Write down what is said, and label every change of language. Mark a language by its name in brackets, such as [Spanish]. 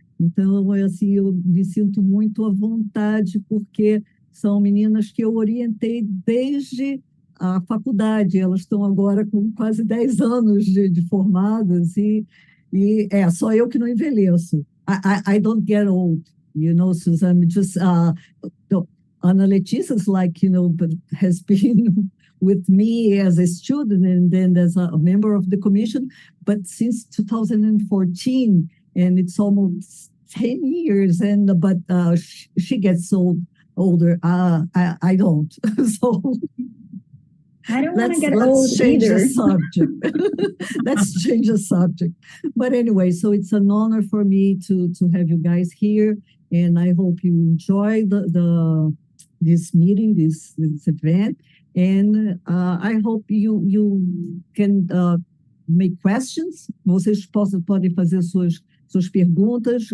[Portuguese] Então, assim, eu me sinto muito à vontade, porque são meninas que eu orientei desde a faculdade. Elas estão agora com quase 10 anos de formadas, e só eu que não envelheço. [English] I don't get old, Susan. Just Ana Letícia is has been with me as a student and then as a member of the commission, but since 2014, and it's almost 10 years, but she gets older. I don't. So I don't want to get old let's change either. the subject. Let's change the subject. But anyway, so it's an honor for me to have you guys here, and I hope you enjoy this meeting, this event, and I hope you can make questions. [Portuguese] Vocês podem fazer suas perguntas.